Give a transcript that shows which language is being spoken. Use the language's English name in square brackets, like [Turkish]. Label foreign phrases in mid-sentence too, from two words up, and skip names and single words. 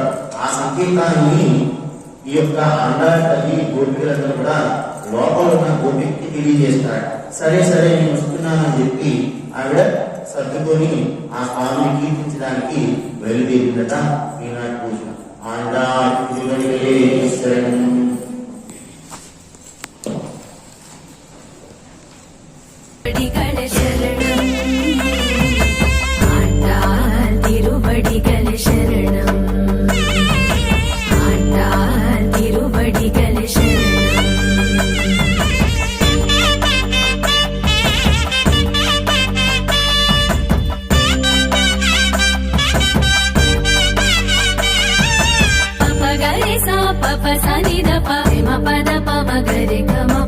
[Telugu] ఆ సంకేతాన్ని ఈ యొక్క ఆండాళ్ తల్లి గోపికలందరూ కూడా లోపల ఉన్న గోపికి తెలియజేస్తాడు. సరే సరే నేను వస్తున్నానని చెప్పి ఆవిడ సర్దుకొని ఆ స్వామిని కీర్తించడానికి బయలుదేరిందట. ఈనాటి పూజ ఆండాళ్ [Tamil] திருவடிகளே சரணம். திருவடிகளே சரணம். ஆண்டாள் திருவடிகளே சரணம். ஆண்டாள் திருவடிகளே சரணம். పపగరే సా పప సని ద ప మ పద పమ గరే గమ ప.